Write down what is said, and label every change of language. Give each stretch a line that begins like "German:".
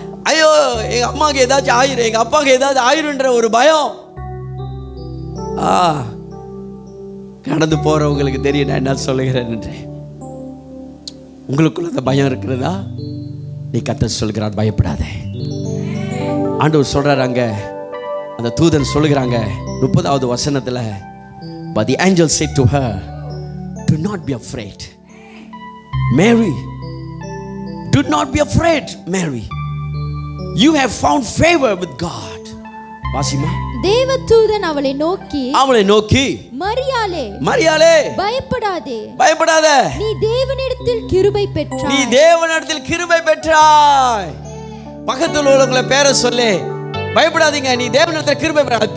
Tamil: ஐயோ எங்க அம்மாவுக்கு ஏதாச்சும் ஆயிரும், எங்க அப்பாவுக்கு ஏதாவது ஆயிரும்ன்ற ஒரு பயம். கடந்து போறவங்களுக்கு தெரியும் நான் என்ன சொல்லுகிறேன் என்று. உங்களுக்குள்ள அந்த பயம் இருக்கிறதா? நீ கர்த்தர் சொல்கிறார், பயப்படாதே. ஆண்டவர் சொல்றாரு, அங்க அந்த தூதன் சொல்லுகிறாங்க 30வது வசனத்துல,
English: but the angel said to her, do not be afraid Mary, do not be afraid Mary, you have found favor with God.
Tamil: Wasima. தேவதூதன் அவளை நோக்கி மரியாளே, மரியாளே, பயப்படாதே, பயப்படாதே, நீ தேவனிடத்தில் கிருபை பெற்றாய், நீ தேவனிடத்தில் கிருபை பெற்றாய். பக்கத்தில் உள்ளவங்கள பேரை சொல்லி, பயப்படாதீங்க, நீ தேவனிடத்தில் கிருபை பெற்றாய்.